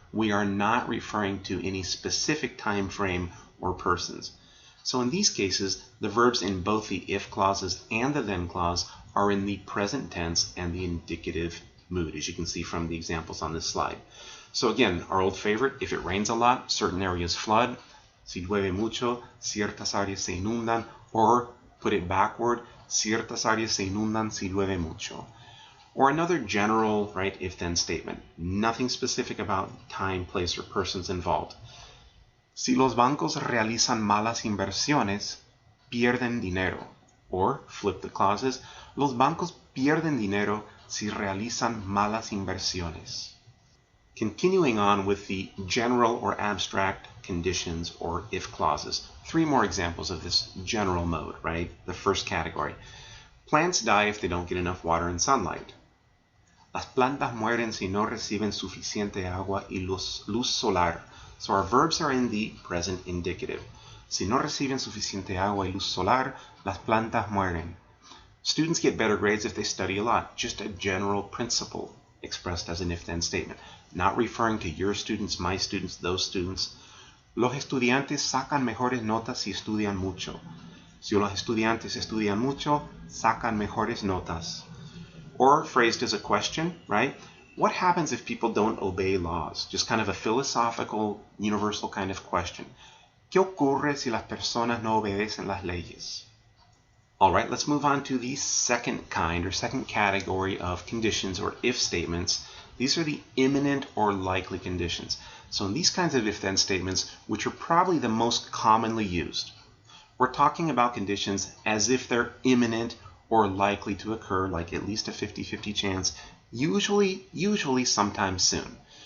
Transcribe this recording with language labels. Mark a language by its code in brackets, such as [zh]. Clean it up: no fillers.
[en] We are not referring to any specific time frame or persons. So in these cases, the verbs in both the if clauses and the then clause are in the present tense and the indicative mood, as you can see from the examples on this slide. So again, our old favorite, if it rains a lot, certain areas flood. [es] Si llueve mucho, ciertas áreas se inundan. [en] Or put it backward, [es] ciertas áreas se inundan si llueve mucho. [en] Or another general, right, if-then statement. Nothing specific about time, place, or persons involved. [es] Si los bancos realizan malas inversiones, pierden dinero. [en] Or, flip the clauses, [es] los bancos pierden dinero si realizan malas inversiones. [en] Continuing on with the general or abstract conditions or if clauses. 3 more examples of this general mode, right? The first category. Plants die if they don't get enough water and sunlight. [es] Las plantas mueren si no reciben suficiente agua y luz solar. [en] So our verbs are in the present indicative. [es] Si no reciben suficiente agua y luz solar, las plantas mueren. [en] Students get better grades if they study a lot. Just a general principle expressed as an if-then statement. Not referring to your students, my students, those students. [es] Los estudiantes sacan mejores notas si estudian mucho. Si los estudiantes estudian mucho, sacan mejores notas. [en] Or phrased as a question, right? What happens if people don't obey laws? Just kind of a philosophical, universal kind of question. [es] ¿Qué ocurre si las personas no obedecen las leyes? [en] All right, let's move on to the second kind or second category of conditions or if statements. These are the imminent or likely conditions. So in these kinds of if-then statements, which are probably the most commonly used, we're talking about conditions as if they're imminent or likely to occur, like at least a 50-50 chance, usually sometime soon.